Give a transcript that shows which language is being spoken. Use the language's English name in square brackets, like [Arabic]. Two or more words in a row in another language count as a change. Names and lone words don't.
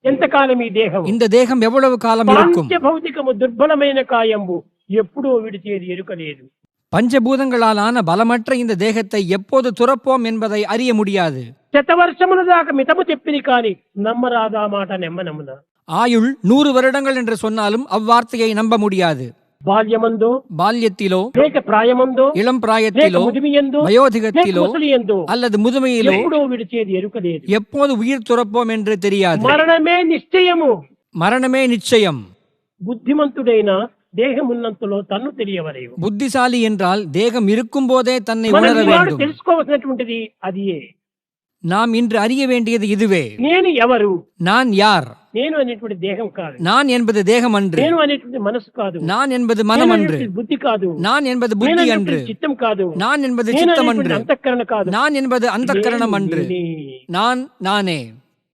[Telugu] ఎంతకాలం ఈ దేహం? [Tamil] இந்த தேகம் எவ்வளவு காலம் இருக்கும்? [Telugu] పంచభౌతికము దుర్బలమైన కాయంబు ఎప్పుడో విడిచేది ఎరుకలేదు. [Tamil] பஞ்சபூதங்களாலான பலமற்ற இந்த தேகத்தை எப்போது துறப்போம் என்பதை அறிய முடியாது. [Telugu] శతవర్షముల దాకా మితము చెప్పిని కాని నమ్మరాదా మాట నెమ్మనమున. [Tamil] ஆயுள் 100 வருடங்கள் என்று சொன்னாலும் அவ்வார்த்தையை நம்ப முடியாது. [Telugu] బాల్యమందో, [Tamil] பால்யத்திலோ, [Telugu] లేక ప్రాయమందో, [Tamil] இளம் [Telugu] లేక [Tamil] பிராயத்திலோ, [Telugu] ముదిమియందో, లేక [Tamil] வயோதிகத்திலோ [Telugu] ముసలియందో [Tamil] அல்லது முதுமையிலோ [Telugu] ఎప్పుడో విడిచేది ఎరుకలేదు. [Tamil] எப்போது உயிர் துறப்போம் என்று தெரியாது. [Telugu] మరణమే నిశ్చయము. [Tamil] மரணமே நிச்சயம். [Telugu] బుద్ధిమంతుడైన దేహమున్నంతలో తన్ను తెలియవలేవు. [Tamil] புத்திசாலி என்றால் தேகம் இருக்கும் போதே தன்னை [Telugu] మనం [Tamil] உணர [Telugu] ఈనాడు [Tamil] வேண்டும். [Telugu] తెలుసుకోవాల్సినటువంటిది అదియే. [Tamil] நாம் இன்று அறிய வேண்டியது இதுவே. [Telugu] నేను ఎవరు? [Tamil] நான் யார்? [Telugu] నేను అనేటువంటి దేహం కాదు. [Tamil] நான் என்பது தேகம் அன்று. [Telugu] నేను అనేటువంటి మనసు కాదు. [Tamil] நான் என்பது மனம் [Telugu] నేను [Tamil] அன்று. [Telugu] అనేటువంటి బుద్ధి కాదు. [Tamil] நான் என்பது [Telugu] నేను [Tamil] புத்தி [Telugu] అనేటువంటి [Tamil] அன்று. [Telugu] చిత్తం కాదు. [Tamil] நான் என்பது [Telugu] నేను [Tamil] சித்தம் [Telugu] అనేటువంటి [Tamil] அன்று. [Telugu] అంతఃకరణ కాదు. [Tamil] நான் என்பது அந்தఃகரணம் அன்று. [Telugu] నేనే. [Tamil] நான் நானே.